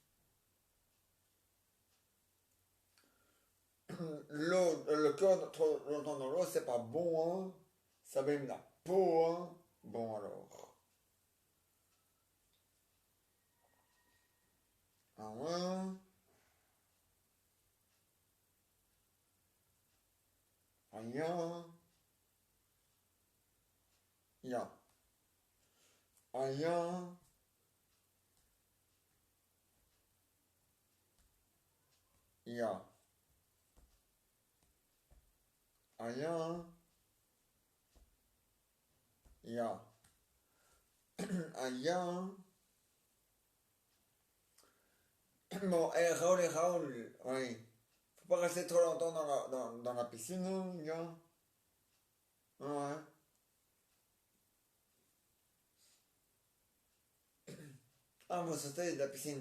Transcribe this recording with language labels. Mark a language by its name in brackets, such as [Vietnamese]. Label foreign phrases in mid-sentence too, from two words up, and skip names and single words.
[French] L'eau, le cœur trop longtemps dans l'eau, c'est pas bon, hein. Ça abîme la peau, hein. Bon alors. Ah ouais? Ah ya? Ya. Ah ya? Ya. Ah ya? Ya. Ah ya? Bon, Raoul, oui. Faut pas rester trop longtemps dans la piscine, hein, ya. Ouais. Ah, vous sautez de la piscine.